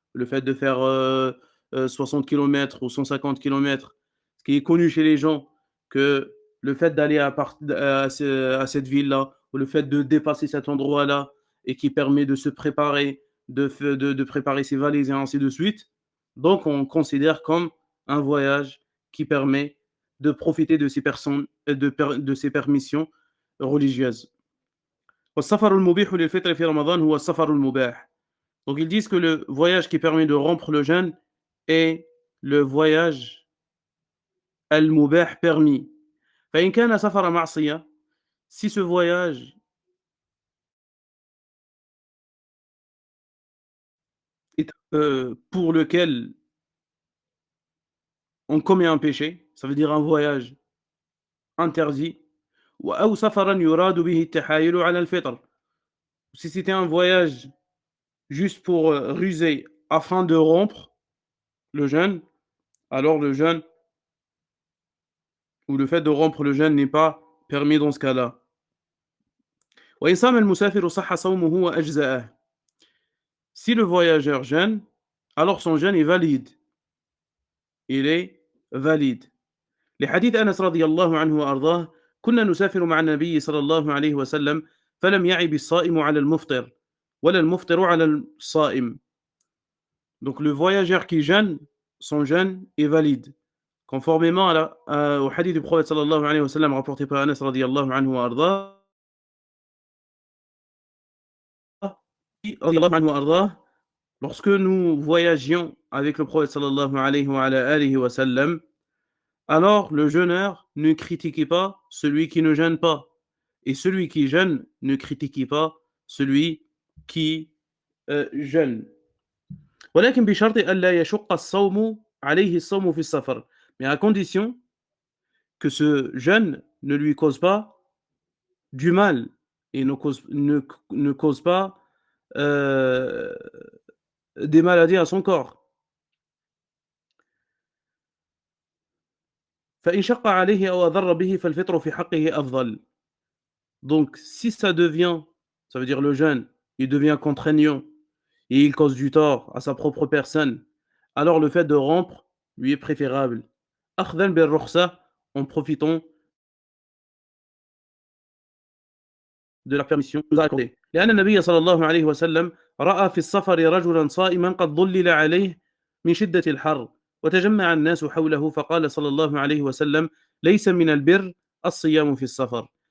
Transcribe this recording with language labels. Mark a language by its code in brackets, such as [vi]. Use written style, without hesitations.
[fr] le fait de faire 60 km ou 150 km, ce qui est connu chez les gens, que le fait d'aller à cette ville-là, ou le fait de dépasser cet endroit-là, et qui permet de se préparer, de préparer ses valises et ainsi de suite. Donc, on considère comme un voyage qui permet de profiter de ces personnes, de ces permissions religieuses. [ar] والسفر المبيح للفطر في رمضان هو السفر المباح. [fr] Donc ils disent que le voyage qui permet de rompre le jeûne est le voyage al-mubah permis. [ar] فإن كان سفر معصية, [fr] si ce voyage est pour lequel on commet un péché, ça veut dire un voyage interdit, [ar] أو سفرا يراد به التحايل على الفطر. [fr] Si c'était un voyage juste pour ruser afin de rompre le jeûne, alors le jeûne ou le fait de rompre le jeûne n'est pas permis dans ce cas-là. [ar] وإن صام المسافر صح صومه وأجزأه. [fr] Si le voyageur jeûne, alors son jeûne est valide. Il est valide. [ar] لحديث أنس رضي الله عنه وأرضاه: كنا نسافر مع النبي صلى الله عليه وسلم فلم يعب الصائم على المفطر ولا المفطر على الصائم. [fr] Donc le voyageur qui jeûne, son jeûne est valide. Conformément au hadith du prophète sallallahu alayhi wa sallam rapporté par Anas radiyallahu anhu wa ardah, lorsque nous voyagions avec le prophète sallallahu alayhi wa sallam, alors le jeûneur ne critiquait pas celui qui ne jeûne pas, et celui qui jeûne ne critiquait pas celui qui jeûne. [ar] ولكن بشرط ألا يشق الصوم عليه الصوم في السفر, [fr] mais à condition que ce jeûne ne lui cause pas du mal et ne cause pas des maladies à son corps. [ar] فإن شق عليه أو أضر به فالفطر في حقه أفضل. [fr] Donc si ça veut dire le jeûne, il devient contraignant et il cause du tort à sa propre personne, alors le fait de rompre lui est préférable. [ar] أخذا بالرخصة, [fr] en profitant de la permission nous a accordée. [ar] لأن النبي صلى الله عليه وسلم رأى في السفر رجلا صائما قد ظلل عليه من شدة الحر وتجمع الناس حوله فقال صلى الله عليه وسلم: ليس من البر الصيام في السفر.